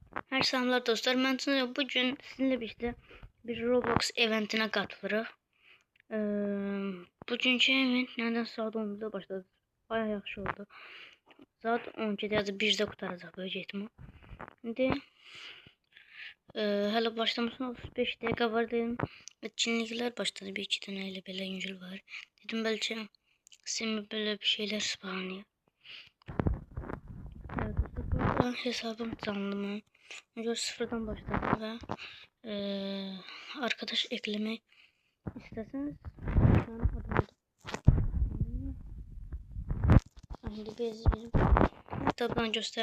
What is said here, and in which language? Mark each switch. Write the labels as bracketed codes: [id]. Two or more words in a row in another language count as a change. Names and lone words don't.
[tr] Her selamlar dostlar. Ben Tuna. Bugün sizinle birlikte bir Roblox eventine katılırıq. [az] Bugünkü event nədən saat 11'də başladı. Bayağı yaxşı oldu. Saat 12'də ya da 1'də qutaracaq böyük ehtimal. İndi hələ başlamasına 35 dəqiqə var dedim. Etkinliklər başladı. Bir iki dənə elə belə yüngül var. Dedim bəlkə sizin böyle bir şeyler spawnlayır. [tr] Evet, burada hesabım canlı mı? Önce sıfırdan başladım ve arkadaş eklemek isterseniz şu an adım oldu. Şimdi bizim tabi göster.